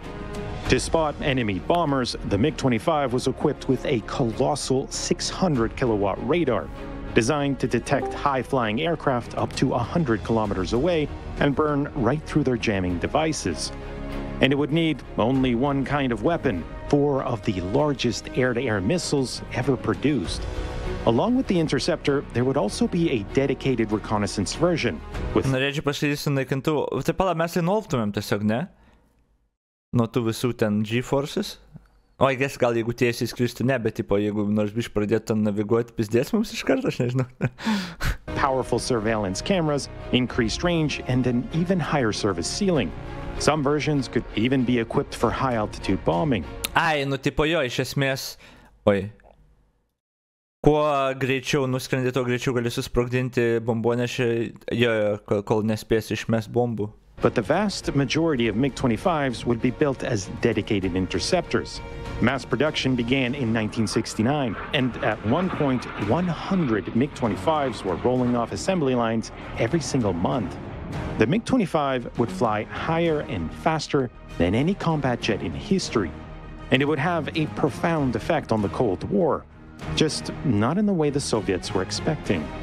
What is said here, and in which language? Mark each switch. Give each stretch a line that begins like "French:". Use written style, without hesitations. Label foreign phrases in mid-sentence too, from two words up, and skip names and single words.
English: To spot enemy bombers, the MiG-25 was equipped with a colossal 600-kilowatt radar, designed to detect high-flying aircraft up to 100 kilometers away and burn right through their jamming devices. And it would need only one kind of weapon, 4 of the largest air-to-air missiles ever produced. Along with the interceptor, there would also be a dedicated reconnaissance version with
Lithuanian: Norėčiau pasakyti su naikintuvu. Tai pala, mes tai nuolptumėm tiesiog, ne? Nuo tų visų ten G-forces. O, guess, gal jeigu tiesiai skristi, ne, bet tipo, jeigu nors biškai pradėtų ten naviguoti, pizdės mums iš karto, aš nežinau.
English: powerful surveillance cameras, increased range, and an even higher service ceiling. Some versions could even be equipped for high-altitude bombing.
Lithuanian: Ai, nu tipo jo, iš esmės... Oi. Kuo greičiau nuskrendi, tuo greičiau gali susprogdinti bombonešį, jo, kol nespės išmest bombų.
English: But the vast majority of MiG-25s would be built as dedicated interceptors. Mass production began in 1969, and at one point, 100 MiG-25s were rolling off assembly lines every single month. The MiG-25 would fly higher and faster than any combat jet in history, and it would have a profound effect on the Cold War, just not in the way the Soviets were expecting.